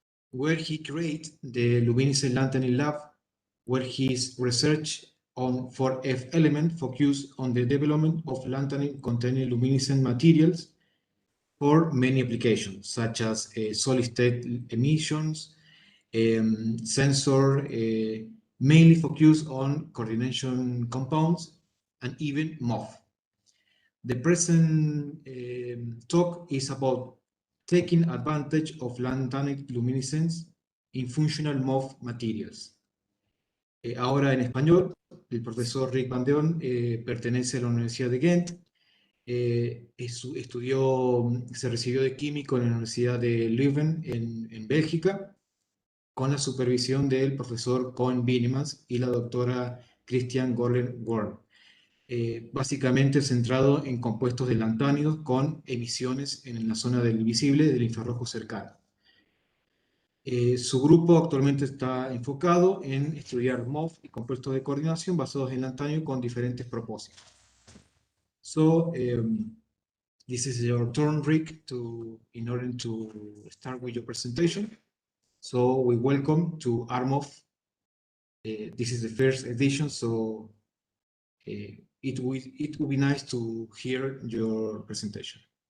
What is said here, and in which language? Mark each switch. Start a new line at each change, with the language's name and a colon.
English: where he created the Luminiscent Lanthanide Lab, where his research on 4F element focused on the development of lanthanide containing luminescent materials for many applications, such as solid-state emissions, sensor, mainly focused on coordination compounds, and even MOF. The present talk is about taking advantage of lanthanide luminescence in functional MOF materials.
Spanish: Ahora en español, el profesor Rick Van Deun pertenece a la Universidad de Ghent. Se recibió de químico en la Universidad de Leuven en Bélgica, con la supervisión del profesor Cohen Binemans y la doctora Christian Gorler-Worm, básicamente centrado en compuestos de lantánidos con emisiones en la zona del visible del infrarrojo cercano. Su grupo actualmente está enfocado en estudiar MOF y compuestos de coordinación basados en lantanio con diferentes propósitos.
English: So, this is your turn, Rick, in order to start with your presentation. So we welcome to ArMOF. This is the first edition, so it would be nice to hear your presentation.